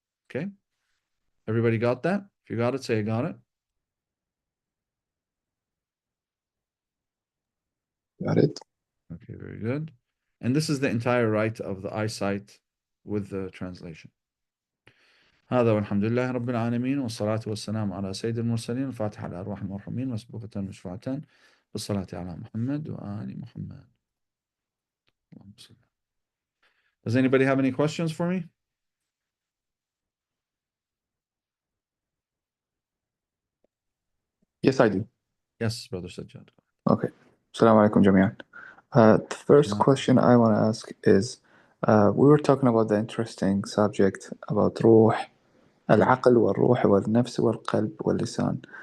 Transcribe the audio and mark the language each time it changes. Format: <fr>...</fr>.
<en>Okay? Everybody got that? If you got it, say I got it. Got it. Okay, very good. And this is the entire right of the eyesight with the translation.</en> <ar>هذا والحمد لله رب العالمين والصلاة والسلام على سيد المرسلين الفاتحة على أرواح المرحومين مسبوقة مشفوعة بالصلاة على محمد وآل محمد.</ar> <en>Does anybody have any questions for me? Yes, I do. Yes, Brother Sajjad. Okay.</en> <ar>Assalamu alaikum jami'an.</ar> <en>The first question I want to ask is, we were talking about the interesting subject about ruh,</en> <ar>al-aql wal-ruh wal-nafs wal-qalb wal-lisan.</ar>